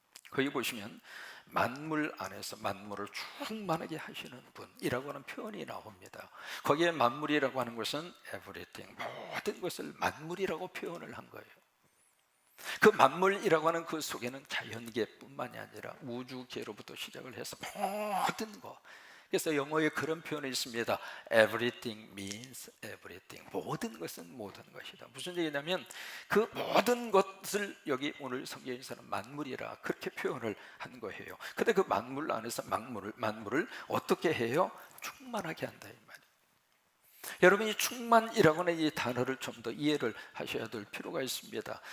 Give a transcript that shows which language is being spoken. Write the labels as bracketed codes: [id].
[ko] 거기 보시면 만물 안에서 만물을 충만하게 하시는 분이라고 하는 표현이 나옵니다. 거기에 만물이라고 하는 것은 everything, 모든 것을 만물이라고 표현을 한 거예요. 그 만물이라고 하는 그 속에는 자연계뿐만이 아니라 우주계로부터 시작을 해서 모든 것. 그래서 영어에 그런 표현이 있습니다. [en] Everything means everything. [ko] 모든 것은 모든 것이다. 무슨 얘기냐면 그 모든 것을 여기 오늘 성경에서는 만물이라 그렇게 표현을 한 거예요. 근데 그 만물 안에서 만물을 어떻게 해요? 충만하게 한다, 이 말이에요. 여러분, 이 충만이라고 하는 이 단어를 좀 더 이해를 하셔야 될 필요가 있습니다.